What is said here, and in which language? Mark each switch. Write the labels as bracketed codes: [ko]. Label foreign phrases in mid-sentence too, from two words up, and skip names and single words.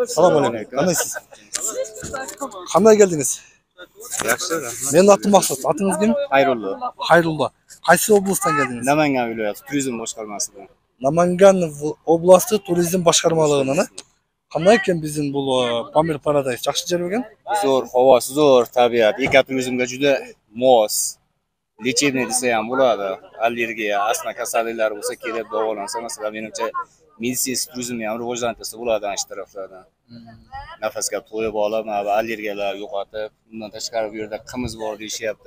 [ky] Салам алейкум. Кандайсыз? Кандай келдиңиз? Жакшы. Менин атым Максат. Атыңыз ким? Хайрулло. Хайрулло. Кайсы областтан келдиңиз? [uz] Наманган viloyati туризм boshqarmasidan. [ky] Наманган областы туризм башкармалыгынан. Кандай экен биздин бул Памир Paradise? Жакшы жер бекен? [uz] Zo'r, havosi zo'r, tabiat, ekoturizmga juda mos. Lechebniy desa ham bo'ladi. Allergiya, astma kasalliklari bo'lsa kelib davolansa, masalan, menimcha meditsinskiy turizmni ham rivojlantirsa bo'ladi ana shu taraflardan. Nafasga to'yib olib, allergiyalar yo'qotib, undan tashqari bu yerda qimiz bor deyishyapti.